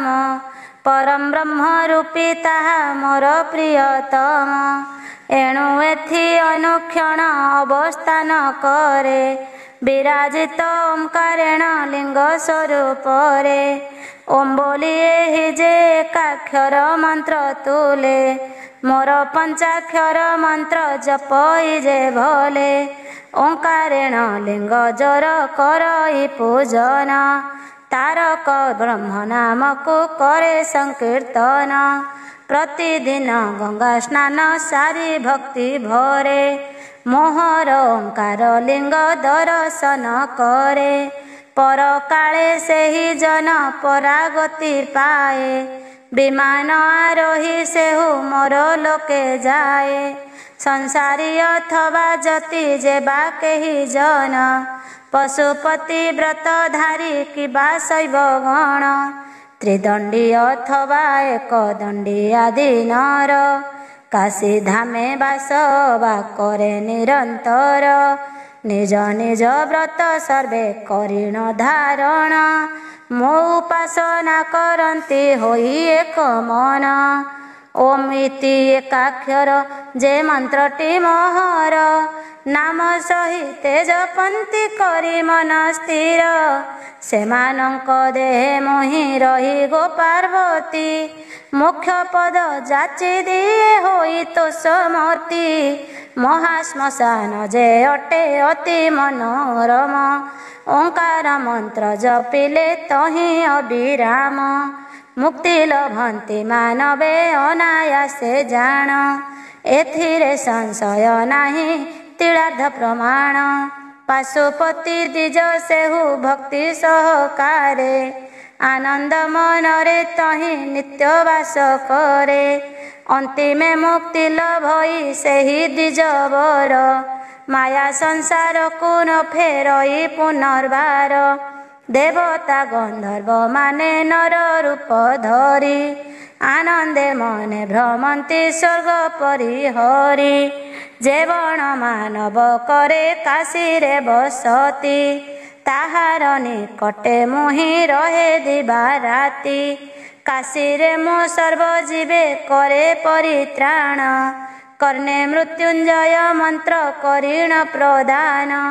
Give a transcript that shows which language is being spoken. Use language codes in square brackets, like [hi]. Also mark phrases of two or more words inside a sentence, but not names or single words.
[or] ପରମ ବ୍ରହ୍ମ ରୂପୀ ତାହା ମୋର ପ୍ରିୟତମ। ଏଣୁ ଏଥି ଅନୁକ୍ଷଣ ଅବସ୍ଥାନ କରେ। ବିରାଜିତ ଓଙ୍କାରେଣ ଲିଙ୍ଗ ସ୍ୱରୂପରେ। ଓಂ ବୋଲି ଏହି ଯେ ଏକାକ୍ଷର ମନ୍ତ୍ର ତୁଲେ। ମୋର ପଞ୍ଚାକ୍ଷର ମନ୍ତ୍ର ଜପଇ ଯେ ଭଲେ ଓଁକାରେଣ ଲିଙ୍ଗ ଯୋର କରଇ ପୂଜନ ତାରକ ବ୍ରହ୍ମ ନାମ କୋ କରେ ସଂକୀର୍ତ୍ତନ ପ୍ରତିଦିନ ଗଙ୍ଗା ସ୍ନାନ ସାରି ଭକ୍ତି ଭରେ ମୋହର ଓଁକାର ଲିଙ୍ଗ ଦର୍ଶନ କରେ ପର କାଳେ ସେ ହି ଜନ ପରାଗତି ପାଏ ବିମାନ ଆରୋହି ସେହୁ ମୋର ଲୋକେ ଯାଏ ସଂସାରୀ ଅଥବା ଯତି ଯେବା କେହି ଜନ ପଶୁପତି ବ୍ରତଧାରୀ କିବା ଶୈବ ଗଣ ତ୍ରିଦଣ୍ଡୀ ଅଥବା ଏକ ଦଣ୍ଡୀ ଆଦି ନର କାଶୀ ଧାମେ ବାସ ବା କରେ ନିରନ୍ତର ନିଜ ନିଜ ବ୍ରତ ସର୍ବେ କରିଣ ଧାରଣ ମୋ ଉପାସନା କରନ୍ତି ହୋଇ ଏକ ମନ ଓମ ଇତି ଏକାକ୍ଷର ଯେ ମନ୍ତ୍ରଟି ମୋହର ନାମ ସହିତ ଜପନ୍ତି କରି ମନ ସ୍ଥିର ସେମାନଙ୍କ ଦେହେ ମୋହି ରହି ଗୋ ପାର୍ବତୀ ମୁଖ୍ୟ ପଦ ଯାଚି ଦିଏ ହୋଇ ତୋ ସମତି ମହାଶ୍ମଶାନ ଯେ ଅଟେ ଅତି ମନୋରମ ଓଁକାର ମନ୍ତ୍ର ଜପିଲେ ତହିଁ ଅବିରାମ ମୁକ୍ତି ଲଭନ୍ତି ମାନବେ ଅନାୟାସେ ଜାଣ ଏଥିରେ ସଂଶୟ ନାହିଁ ତିଳାର୍ଦ୍ଧ ପ୍ରମାଣ ପାଶୁପତି ଦ୍ୱିଜ ସେହୁ ଭକ୍ତି ସହକାରେ ଆନନ୍ଦ ମନରେ ତହିଁ ନିତ୍ୟ ବାସ କରେ ଅନ୍ତିମେ ମୁକ୍ତି ଲଭଇ ସେହି ଦ୍ୱିଜ ବର ମାୟା ସଂସାର କୋ ନ ଫେରଇ ପୁନର୍ବାର ଦେବତା ଗନ୍ଧର୍ବ ମାନେ ନର ରୂପ ଧରି ଆନନ୍ଦେ ମନେ ଭ୍ରମନ୍ତି ସ୍ୱର୍ଗ ପରିହରି ଯେବଣ ମାନବ କରେ କାଶୀ ରେ ବସତି ତାହାର ନିକଟେ ମୁହିଁ ରହେ ଦିବା ରାତି କାଶୀ ରେ ମୋ ସର୍ବଜୀବେ କରେ ପରିତ୍ରାଣ କର୍ଣ୍ଣେ ମୃତ୍ୟୁଞ୍ଜୟ ମନ୍ତ୍ର କରିଣ ପ୍ରଦାନ